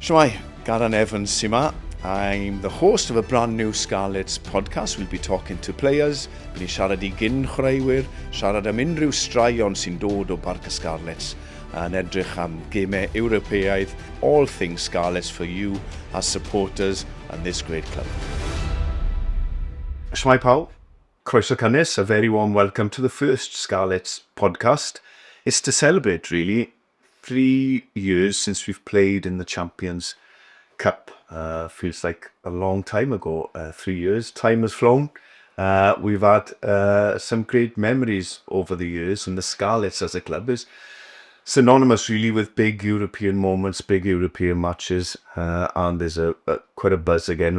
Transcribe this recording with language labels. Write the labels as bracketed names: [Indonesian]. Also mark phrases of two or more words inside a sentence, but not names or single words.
[Welsh] Shwai, Garan Evans sy'n. [English] I'm the host of a brand new Scarlets podcast. We'll be talking to players, [Welsh] bydd ni'n siarad I chwaraewyr, siarad am unrhyw straeon sy'n dod o Parc y Scarlets, a'n edrych am gemau Ewropeaidd, [English] all things Scarlets for you as supporters and this great club. [Welsh] Shwai pawb, croeso cynnes, [English] a very warm welcome to the first Scarlets podcast. It's to celebrate, really, 3 years since we've played in the Champions Cup. Feels like a long time ago, 3 years. Time has flown. We've had some great memories over the years, and the Scarlets as a club is synonymous really with big European moments, big European matches, and there's quite a buzz again.